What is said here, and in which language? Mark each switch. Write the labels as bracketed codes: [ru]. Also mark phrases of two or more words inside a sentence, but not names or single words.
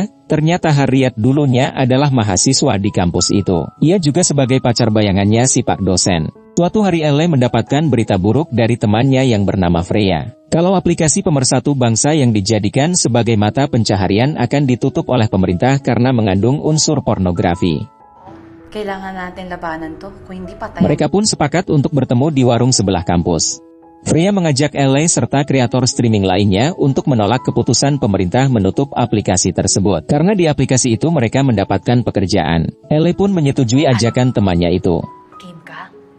[id] Ternyata Harriet dulunya adalah mahasiswa di kampus itu. Ia juga sebagai pacar bayangannya si Pak dosen. Suatu hari Ele mendapatkan berita buruk dari temannya yang bernama Freya. Kalau aplikasi pemersatu bangsa yang dijadikan sebagai mata pencaharian akan ditutup oleh pemerintah karena mengandung unsur pornografi. [tl] Kailangan natin labanan to, kung hindi patay. [id] Mereka pun sepakat untuk bertemu di warung sebelah kampus. Freya mengajak Ele serta kreator streaming lainnya untuk menolak keputusan pemerintah menutup aplikasi tersebut. Karena di aplikasi itu mereka mendapatkan pekerjaan. Ele pun menyetujui ajakan temannya itu. [tl] Game ka?